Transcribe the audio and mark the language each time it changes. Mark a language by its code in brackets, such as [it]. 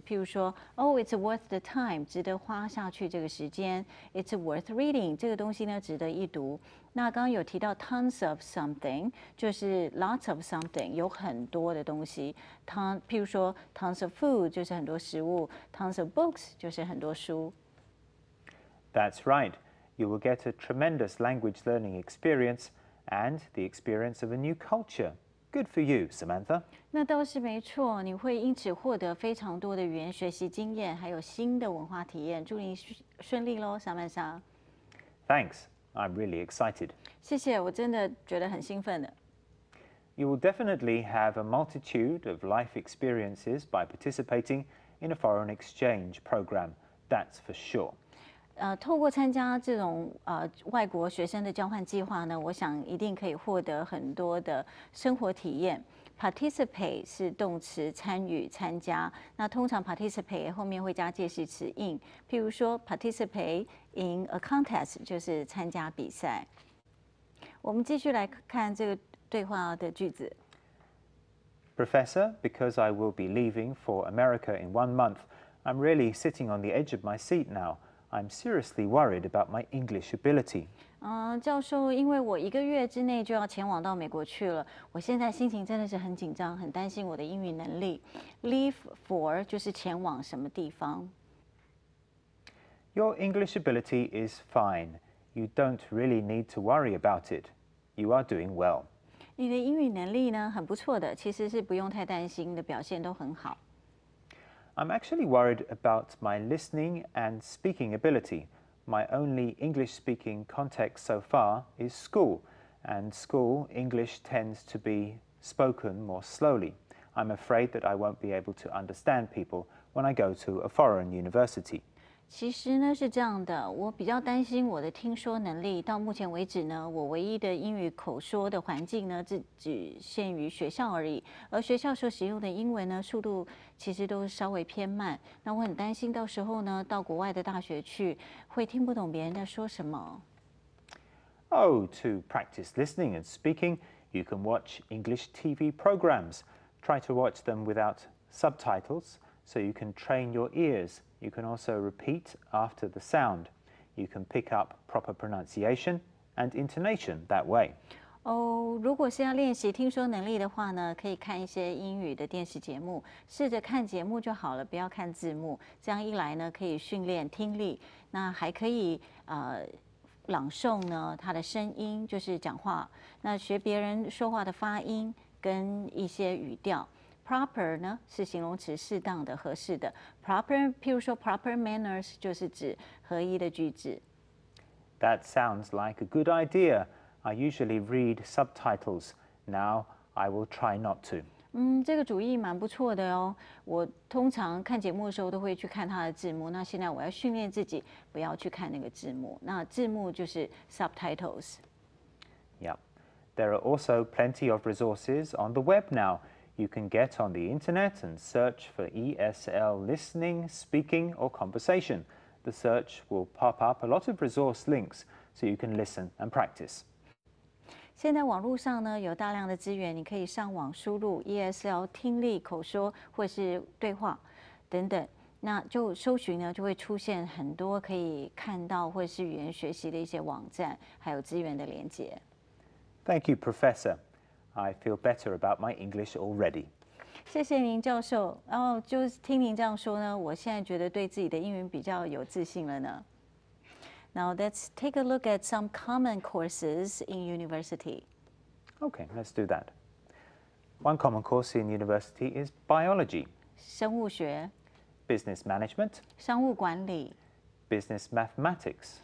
[zh] 譬如说， [en] Oh, it's worth the time， [zh] 值得花下去这个时间。 [en] It's worth reading， [zh] 这个东西呢值得一读。那刚刚有提到 [en] tons of something， [zh] 就是 [en] lots of something， [zh] 有很多的东西。譬如说 [en] tons of food [zh] 就是很多食物 ， [en] tons of books [zh] 就是很多书。 [en] That's right. You will get a tremendous language learning experience and the experience of a new culture. Good for you, Samantha. [zh] 那倒是没错，你会因此获得非常多的语言学习经验，还有新的文化体验。祝你顺利喽，萨曼莎。 [en] Thanks. I'm really excited. [zh] 谢谢，我真的觉得很兴奋的。 [en] You will definitely have a multitude of life experiences by participating in a foreign exchange program. That's for sure. [zh] 透过参加这种外国学生的交换计划呢，我想一定可以获得很多的生活体验。 Participate 是动词，参与、参加。那通常 participate 后面会加介系词 in， 譬如说 [en] participate in a contest [zh] 就是参加比赛。我们继续来看这个对话的句子。 [en] Professor, because I will be leaving for America in 1 month, I'm really sitting on the edge of my seat now. I'm seriously worried about my English ability. [zh] 教授，因为我1个月之内就要前往到美国去了，我现在心情真的是很紧张，很担心我的英语能力。 [en] Leave for [zh] 就是前往什么地方。 [en] Your English ability is fine. You don't really need to worry about it. You are doing well. [zh] 你的英语能力呢，很不错的，其实是不用太担心的，表现都很好。 [en] I'm actually worried about my listening and speaking ability. My only English-speaking context so far is school, and school English tends to be spoken more slowly. I'm afraid that I won't be able to understand people when I go to a foreign university. [zh] 其实呢是这样的，我比较担心我的听说能力。到目前为止呢，我唯一的英语口说的环境呢，只限于学校而已。而学校所使用的英文呢，速度其实都稍微偏慢。那我很担心到时候呢，到国外的大学去，会听不懂别人在说什么。 [en] Oh, to practice listening and speaking, you can watch English TV programs. Try to watch them without subtitles, so you can train your ears. You can also repeat after the sound. You can pick up proper pronunciation and intonation that way. [zh] 如果是要练习听说能力的话呢，可以看一些英语的电视节目，试着看节目就好了，不要看字幕。这样一来呢，可以训练听力，那还可以朗诵呢，他的声音就是讲话。那学别人说话的发音跟一些语调。 Proper 呢是形容词，适当的、合适的。Proper， 譬如说 [en] proper manners [zh] 就是指合一的句子。 [en] That sounds like a good idea. I usually read subtitles. Now I will try not to. [zh] 这个主意蛮不错的哦。我通常看节目的时候都会去看它的字幕。那现在我要训练自己不要去看那个字幕。那字幕就是 subtitles。 [en] Yep. There are also plenty of resources on the web now. You can get on the internet and search for ESL listening, speaking, or conversation. The search will pop up a lot of resource links so you can listen and practice. [zh] 现在网络上呢有大量的资源，你可以上网输入 ESL 听力、口说或是对话等等，那就搜寻呢就会出现很多可以看到或是语言学习的一些网站，还有资源的连结。 [en] Thank you, Professor. I feel better about my English already. [zh] 谢谢您，教授。然后就是听您这样说呢，我现在觉得对自己的英语比较有自信了呢。 [en] Now let's take a look at some common courses in university. Okay, let's do that. One common course in university is biology, [zh] 生物学、 [en] business management, [zh] 商务管理、 [en] business mathematics,